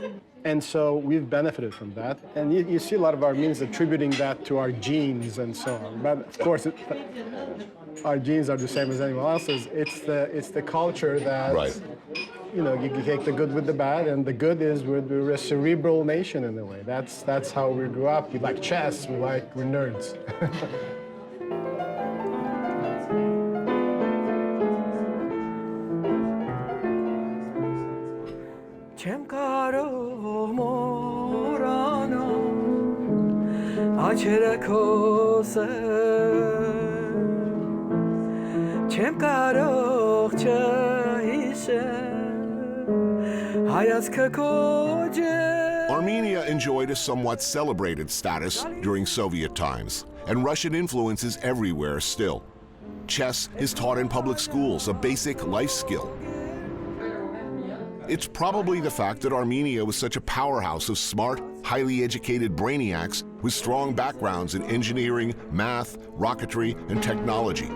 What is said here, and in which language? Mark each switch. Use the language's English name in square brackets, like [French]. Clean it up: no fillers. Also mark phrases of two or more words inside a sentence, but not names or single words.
[English] And so we've benefited from that. And you see a lot of Armenians attributing that to our genes and so on. But of course, our genes are the same as anyone else's. It's the culture that, right. You know, you take the good with the bad, and the good is we're a cerebral nation in a way. That's how we grew up. We like chess, we're nerds. [Armenian] Չեմ կարող մոռանալ աչերը քո սեր Չեմ կարող չհիշել հայացքը քո ջեր [English] Armenia enjoyed a somewhat celebrated status during Soviet times, and Russian influence is everywhere still. Chess is taught in public schools, a basic life skill. It's probably the fact that Armenia was such a powerhouse of smart, highly educated brainiacs with strong backgrounds in engineering, math, rocketry, and technology.